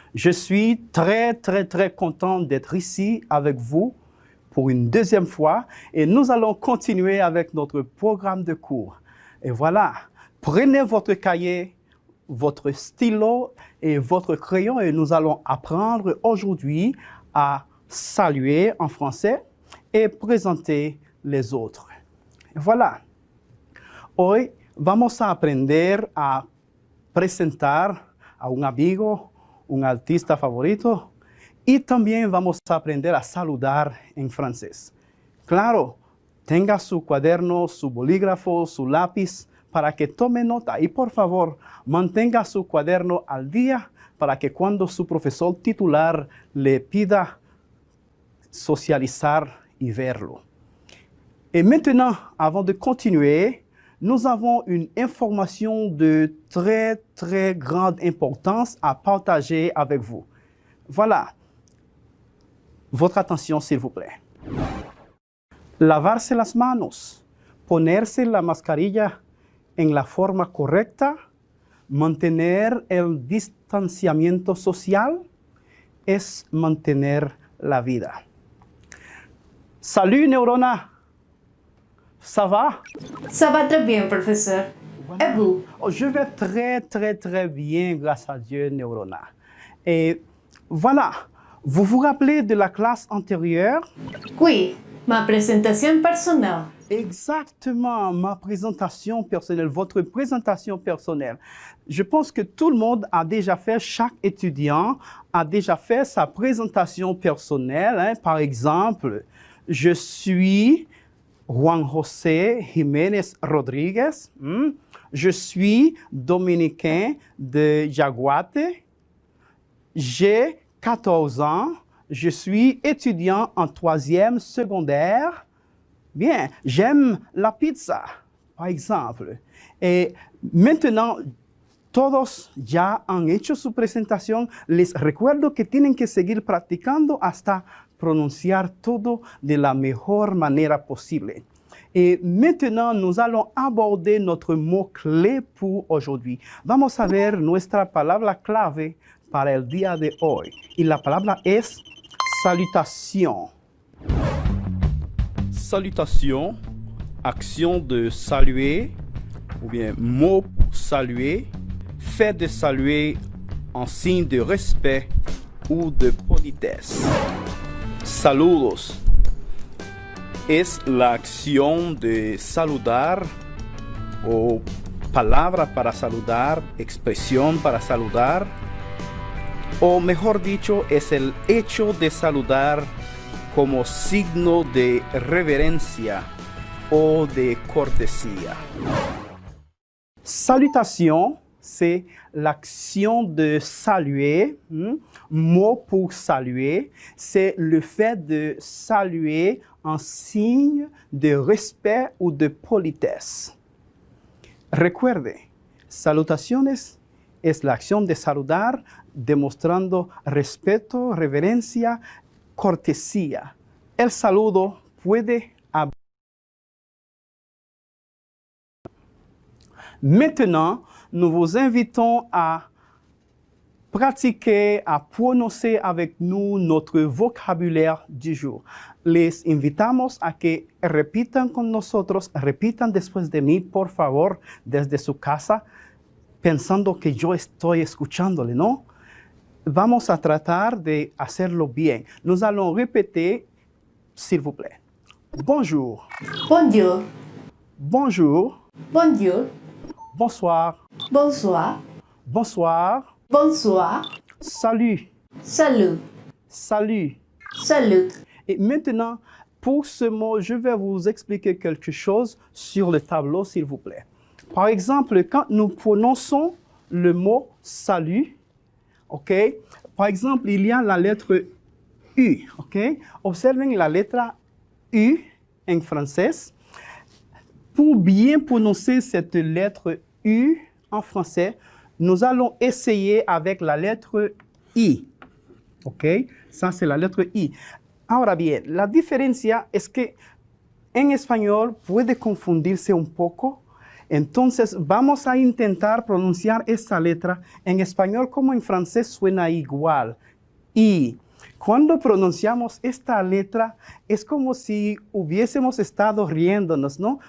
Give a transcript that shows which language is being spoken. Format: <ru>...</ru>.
<fr>Je suis très content d'être ici avec vous pour une deuxième fois et nous allons continuer avec notre programme de cours. Et voilà, prenez votre cahier, votre stylo et votre crayon et nous allons apprendre aujourd'hui à saluer en français et présenter les autres. Et voilà.</fr> <es>Hoy vamos a aprender a presentar a un amigo, un artista favorito, y también vamos a aprender a saludar en francés. Claro, tenga su cuaderno, su bolígrafo, su lápiz para que tome nota y por favor mantenga su cuaderno al día para que cuando su profesor titular le pida socializar y verlo.</es> <fr>Et maintenant, avant de continuer, nous avons une information de très grande importance à partager avec vous. Voilà. Votre attention, s'il vous plaît.</fr> <es>Lavarse las manos, ponerse la mascarilla en la forma correcta, mantener el distanciamiento social, es mantener la vida.</es> <fr>Salut, Neurona! Ça va? Ça va très bien, professeur. Voilà. Et vous? Oh, je vais très bien, grâce à Dieu, Neurona. Et voilà, vous vous rappelez de la classe antérieure? Oui, ma présentation personnelle. Exactement, ma présentation personnelle, votre présentation personnelle. Je pense que tout le monde a déjà fait, chaque étudiant a déjà fait sa présentation personnelle. Hein. Par exemple, je suis Juan José Jiménez Rodríguez. Je suis dominicain de Yaguate. J'ai 14 ans. Je suis étudiant en 3e secondaire. Bien, j'aime la pizza, par exemple. Et maintenant,</fr> <es>todos ya han hecho su presentación. Les recuerdo que tienen que seguir practicando hasta pronunciar todo de la mejor manera posible.</es> <fr>Et maintenant, nous allons aborder notre mot-clé pour aujourd'hui.</fr> <es>Vamos a ver nuestra palabra clave para el día de hoy. Y la palabra es salutation.</es> <fr>Salutation, action de saluer, ou bien mot pour saluer, fait de saluer en signe de respect ou de politesse.</fr> <es>Saludos es la acción de saludar o palabra para saludar, expresión para saludar, o mejor dicho, es el hecho de saludar como signo de reverencia o de cortesía.</es> <fr>Salutation, c'est l'action de saluer. Mot pour saluer, c'est le fait de saluer en signe de respect ou de politesse.</fr> <es>Recuerde, salutaciones es la acción de saludar demostrando respeto, reverencia, cortesía. El saludo puede haber.</es> <fr>Maintenant, nous vous invitons à pratiquer à prononcer avec nous notre vocabulaire du jour.</fr> <es>Les invitamos a que repitan con nosotros, repitan después de mí, por favor, desde su casa, pensando que yo estoy escuchándole, ¿no? Vamos a tratar de hacerlo bien.</es> <fr>Nous allons répéter, s'il vous plaît. Bonjour. Bonjour. Bonjour. Bonjour. Bonsoir. Bonsoir. Bonsoir. Bonsoir. Salut. Salut. Salut. Salut. Et maintenant, pour ce mot, je vais vous expliquer quelque chose sur le tableau, s'il vous plaît. Par exemple, quand nous prononçons le mot salut, ok? Par exemple, il y a la lettre U, ok?</fr> <es>Observen la letra U</es> <fr>en français. Pour bien prononcer cette lettre U en français, nous allons essayer avec la lettre I. ¿Ok? Ça, c'est la lettre I.</fr> <es>Ahora bien, la diferencia es que en español puede confundirse un poco. Entonces, vamos a intentar pronunciar esta letra en español como en francés suena igual. I. Cuando pronunciamos esta letra, es como si hubiésemos estado riéndonos, ¿no?</es>